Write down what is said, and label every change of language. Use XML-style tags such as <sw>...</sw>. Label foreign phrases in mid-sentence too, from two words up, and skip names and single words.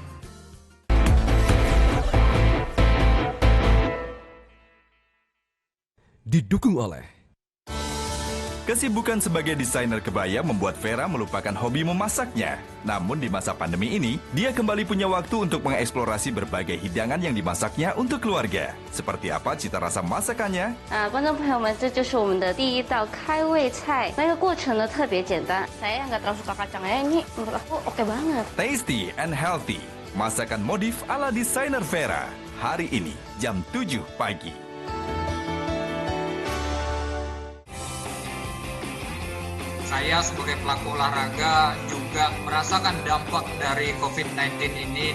<id>Didukung oleh Kesibukan sebagai desainer kebaya membuat Vera melupakan hobi memasaknya. Namun di masa pandemi ini, dia kembali punya waktu untuk mengeksplorasi berbagai hidangan yang dimasaknya untuk keluarga. Seperti apa cita rasa masakannya?</id> <zh>观众朋友们，这就是我们的第一道开胃菜。那个过程呢特别简单，</zh> <id>saya nggak terlalu suka kacang ya. Ini menurut aku oke banget.</id> <en>Tasty and healthy.</en> <id>Masakan modif ala desainer Vera. Hari ini, jam 7 pagi. Saya sebagai pelaku olahraga juga merasakan dampak dari COVID-19 ini.</id>